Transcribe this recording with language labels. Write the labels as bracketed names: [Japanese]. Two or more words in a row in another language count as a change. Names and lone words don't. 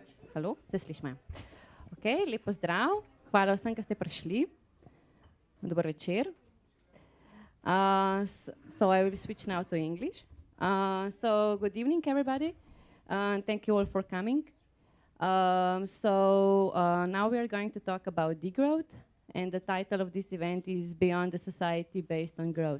[Slovenian] Halo, se slišme? Ok, lep pozdrav. Hvala vsem, ki ste prišli. Dober večer. [English] So I will switch now to English. So good evening, everybody. Thank you all for coming. Now we are going to talk about degrowth, and the title of this event is Beyond the Society Based on Growth.